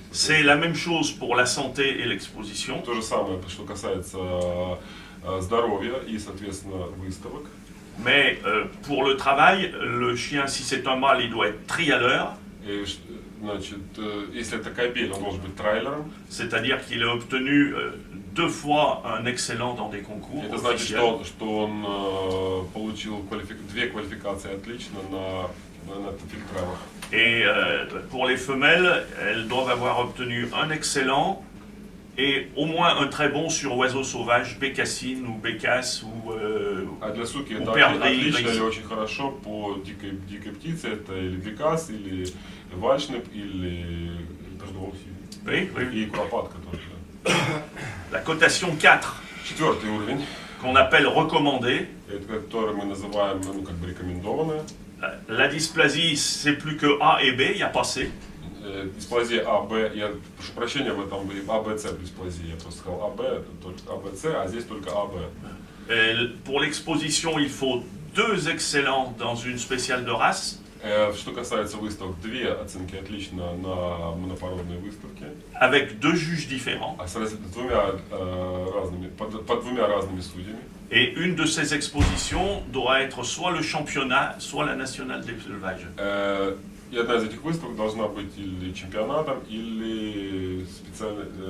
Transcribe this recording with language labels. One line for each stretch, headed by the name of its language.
French: C'est la même chose pour la santé et l'exposition.
Russian: То же самое, что касается здоровья и, соответственно, выставок.
French: Mais pour le travail, le chien, si c'est un mâle, il doit être trialeur.
Russian: И, значит, если это кобель, он должен быть трайлером.
French: C'est-à-dire qu'il a obtenu 2 fois un excellent dans des concours.
Russian: Это значит, что он получил 2 квалификации отлично на фильтравах.
French: Et pour les femelles, elles doivent avoir obtenu un excellent et au moins un très bon sur oiseaux sauvages, bécassine ou bécasse ou
Russian: А для суки это
French: perdrix, gris.
Russian: или очень хорошо по дикой птице, это или бекас, или вальшнеп, или
French: Oui, oui.
Russian: и куропатка тоже.
French: La cotation 4,
Russian: 4-й уровень,
French: qu'on appelle recommandée.
Russian: это который мы называем, ну, как бы рекомендованная.
French: La dysplasie, c'est plus que A et B, il n'y a pas C.
Russian: Дисплазия А, Б, я прошу прощения, в этом А, Б, С дисплазия, я просто сказал А, Б, это только А, Б, С, а здесь только А, Б.
French: Pour l'exposition, il faut 2 excellents dans une spéciale de race.
Russian: Что касается выставок, 2 оценки отлично на монопородные выставки.
French: Avec 2 juges différents.
Russian: А с двумя разными, под 2 разными судьями.
French: Et une de ces expositions doit être soit le championnat, soit la nationale d'élevage.
Russian: И одна из этих выставок должна быть или чемпионатом, или специальной